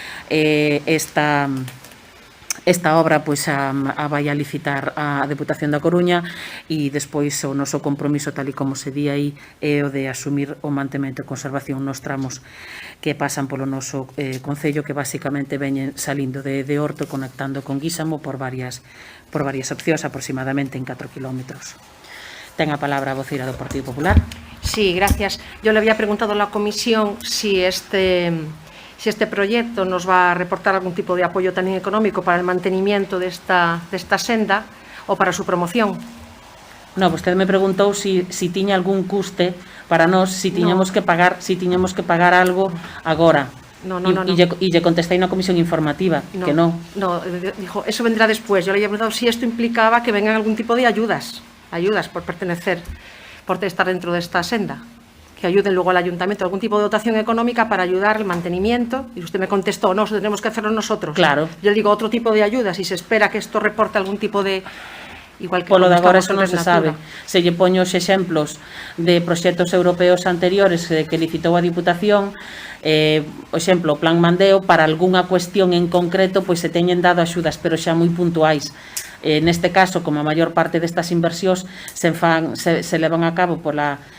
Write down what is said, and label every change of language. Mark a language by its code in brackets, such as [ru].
[gl] Esta obra pois a vai a licitar a Deputación da Coruña e despois o noso compromiso, tal e como se di aí, é o de asumir o mantemento e conservación nos tramos que pasan polo noso Concello, que basicamente veñen salindo de Horto conectando con Guísamo por varias opcións, aproximadamente en 4 kilómetros. Ten a palabra a voceira do Partido Popular. [es] Sí, gracias. Yo le había preguntado a la comisión si este proyecto nos va a reportar algún tipo de apoyo también económico para el mantenimiento de esta senda o para su promoción. [gl] No, vostede me preguntou si tiña algún custe para nós, si tiñamos que pagar algo agora. No. E lle contestei na Comisión Informativa que non. [es] No, dijo, eso vendrá después. Yo le había preguntado si esto implicaba que vengan algún tipo de ayudas por pertenecer, por estar dentro de esta senda, que ayuden luego al ayuntamiento, algún tipo de dotación económica para ayudar el mantenimiento, y usted me contestó, no, eso tendremos que hacerlo nosotros. Claro. Yo le digo otro tipo de ayuda, si se espera que esto reporte algún tipo de... [gl] Igual que polo de agora eso non se sabe. Se lle poño os exemplos de proxectos europeos anteriores que licitou a Diputación, o exemplo, o Plan Mandeo, para algunha cuestión en concreto, pois se teñen dado axudas, pero xa moi puntuais. Neste caso, como a maior parte destas inversións se levan a cabo pola